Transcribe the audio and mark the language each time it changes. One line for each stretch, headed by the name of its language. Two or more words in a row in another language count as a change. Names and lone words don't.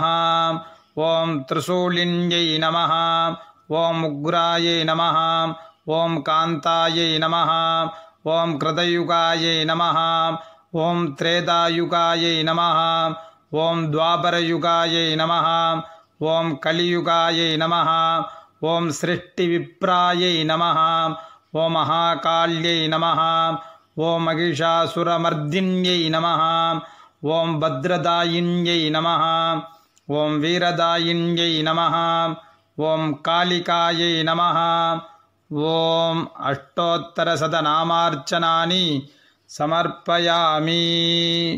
Sanskrit: ओम त्रिशूलिन्यै नमः। ओम उग्रायै नमः। ओम कान्तायै नमः। ओम कृतयुगायै नमः। ओम त्रेतायुगायै नमः। ओम द्वापरयुगायै नमः। ओम कलियुगायै नमः। ఓం సృష్టివిప్రాయై నమః ఓం మహాకాళ్యై నమః ఓం మహిషాసురమర్దిన్యై నమః ఓం భద్రదాయిన్యై నమః ఓం వీరదాయిన్యై నమః ఓం కాళికాయై నమః ఓం అష్టోత్తరశతనామార్చనాని సమర్పయామి.